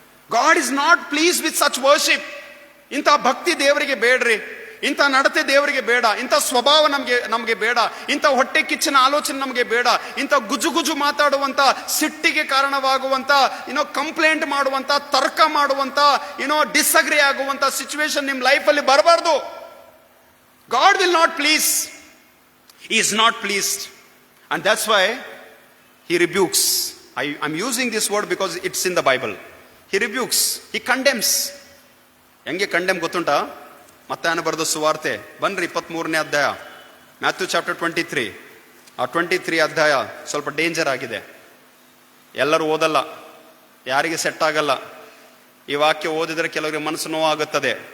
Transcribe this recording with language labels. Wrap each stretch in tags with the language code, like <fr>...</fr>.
<en>God is not please with such worship.</en> <kn>ಇಂಥ ಭಕ್ತಿ ದೇವರಿಗೆ ಬೇಡ್ರಿ, ಇಂಥ ನಡತೆ ದೇವರಿಗೆ ಬೇಡ, ಇಂಥ ಸ್ವಭಾವ ನಮಗೆ ಬೇಡ, ಇಂಥ ಹೊಟ್ಟೆ ಕಿಚ್ಚಿನ ಆಲೋಚನೆ ನಮಗೆ ಬೇಡ, ಇಂಥ ಗುಜು ಮಾತಾಡುವಂತ, ಸಿಟ್ಟಿಗೆ ಕಾರಣವಾಗುವಂತ, ಕಂಪ್ಲೇಂಟ್ ಮಾಡುವಂತ, ತರ್ಕ ಮಾಡುವಂತ, ಡಿಸ್ಅಗ್ರಿ ಆಗುವಂತ ಸಿಚುವೇಶನ್ ನಿಮ್ ಲೈಫಲ್ಲಿ ಬರಬಾರ್ದು.</kn> <en>God will not please, he is not pleased, and that's why he rebukes. I'm using this word because it's in the Bible. He rebukes, he condemns.</en> <kn>ಹೆಂಗೆ ಕಂಡೆಮ್ ಗೊತ್ತುಂಟಾ? ಮತ್ತಾಯನ ಬರೆದ ಸುವಾರ್ತೆ ಬನ್ರಿ 23ನೇ ಅಧ್ಯಾಯ,</kn> <en>Matthew chapter 23.</en> <kn>ಆ 23 ಅಧ್ಯಾಯ ಸ್ವಲ್ಪ ಡೇಂಜರ್ ಆಗಿದೆ. ಎಲ್ಲರೂ ಓದಲ್ಲ, ಯಾರಿಗೆ ಸೆಟ್ ಆಗಲ್ಲ. ಈ ವಾಕ್ಯ ಓದಿದ್ರೆ ಕೆಲವರಿಗೆ ಮನಸ್ಸು ನೋವಾಗುತ್ತದೆ.</kn>